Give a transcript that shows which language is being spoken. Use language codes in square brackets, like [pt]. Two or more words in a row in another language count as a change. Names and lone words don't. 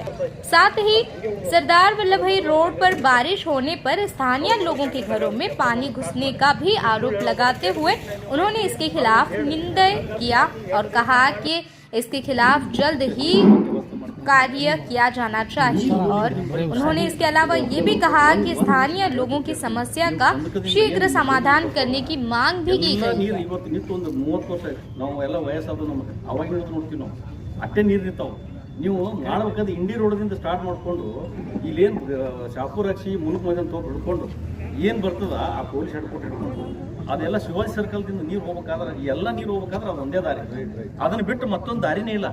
[hi] साथ ही सरदार वल्लभ भाई रोड पर बारिश होने पर स्थानीय लोगों के घरों में पानी घुसने का भी आरोप लगाते हुए उन्होंने इसके खिलाफ निंदा किया और कहा कि इसके खिलाफ जल्द ही कार्य किया जाना चाहिए। और उन्होंने इसके अलावा ये भी कहा कि स्थानीय लोगों की समस्या का शीघ्र समाधान करने की मांग भी की गई है। [kn] ನೀವು ಮಾಡಬೇಕಾದ್ರೆ ಇಂಡಿ ರೋಡ್ದಿಂದ ಸ್ಟಾರ್ಟ್ ಮಾಡಿಕೊಂಡು ಇಲ್ಲೇನು ಶಾಪುರ್ ಹಚ್ಚಿ ಮುಳುಕ್ ಮನೆ ಅಂತ ಹಿಡ್ಕೊಂಡು ಏನು ಬರ್ತದ ಆ [en] police headquarters [kn] ಹಿಡ್ಕೊಂಡು ಅದೆಲ್ಲ ಶಿವಾಜಿ ಸರ್ಕಲ್ದಿಂದ ನೀರು ಹೋಗ್ಬೇಕಾದ್ರೆ ಎಲ್ಲ ನೀರು ಹೋಗ್ಬೇಕಾದ್ರೆ ಅದು ಒಂದೇ ದಾರಿ, ಅದನ್ನು ಬಿಟ್ಟು ಮತ್ತೊಂದು ದಾರಿನೇ ಇಲ್ಲ.